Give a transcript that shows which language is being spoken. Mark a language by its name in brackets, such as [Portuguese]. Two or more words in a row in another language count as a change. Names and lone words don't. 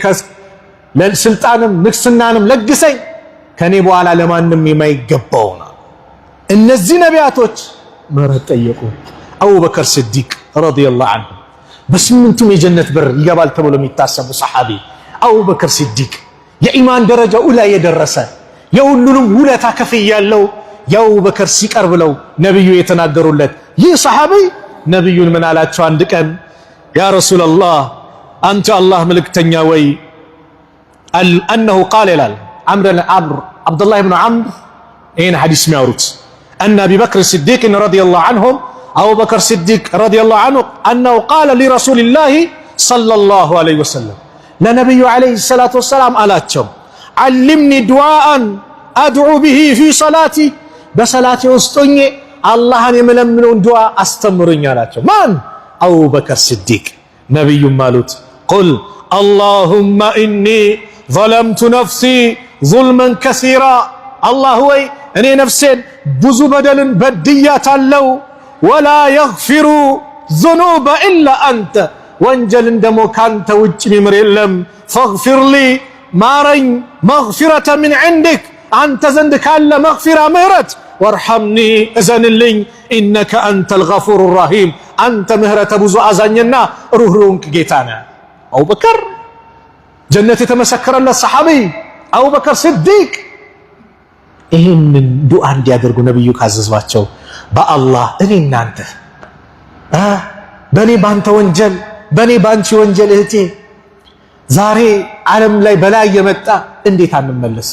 [Amharic] ስልጣንም ንግስናንም ለግሰኝ ከኔ በኋላ ለማንም የማይገባው ነው። እነዚህ ነቢያቶች ምህረት ጠየቁ። አቡበከር ሲዲቅ [Arabic] رضي الله عنه [Amharic] በስምንቱም የጀነት በር ይገባል ተብሎ የሚታሰቡ ሰሐቢ አቡበከር ሲዲቅ የኢማን ደረጃው ላይ የደረሰ የሁሉንም ውለታ ከፍያለሁ የአቡበከር ሲቀር ብለው ነብዩ የተናገሩለት ይህ ሰሐቢ ነብዩን ምን አላቸው? አንድ ቀን [Arabic] يا رسول الله [Amharic] አንተ አላህ መልእክተኛ ወይ [Arabic] أنه قال ይላል عبدالله بن عمرو [Amharic] ይህን ሐዲስ የሚያወሩት [Arabic] أن أبي بكر الصديق رضي الله عنهم أبو بكر الصديق رضي الله عنه أنه قال لرسول الله صلى الله عليه وسلم لنبي عليه الصلاة والسلام አላቸው علمني دعاء أدعو به في صلاتي [Amharic] በሰላቴ ውስጥ ሆኜ አላህን የምለምነውን ዱዓ አስተምሩኝ አላቸው። ማን? አቡበከር ሲዲቅ። ነብዩም አሉት [Arabic] قل اللهم إني ظلمت نفسي ظلما كثيرا الله [Amharic] ወይ እኔ ነፍሴን ብዙ በደልን በድያታለሁ [Arabic] ولا يغفر ذنوب إلا أنت [Amharic] ወንጀልን ደሞ ካንተ ውጭ የሚምር የለም [Arabic] فاغفر لي [Amharic] ማረኝ [Arabic] مغفرة من عندك [Amharic] አንተ ዘንድ ካለ መግፊራ ምህረት ወርሐምኒ እዘንልኝ [Arabic] إنك أنت الغفور الرحيم [Amharic] አንተ ምህረተ ብዙ አዛኝና ሩህሩህ ጌታ ነህ። አቡበከር ጀነት የተመሰከረለት ሰሐቢ አቡበከር ሲዲቅ ይህንን ዱዓ እንዲያደርጉ ነብዩ ካዘዟቸው በአላህ እኔ እናንተ በኔ ባንተ ወንጀል በኔ ባንቺ ወንጀል እህቴ ዛሬ ዓለም ላይ በላይ የመጣ እንዴት አንመለስም?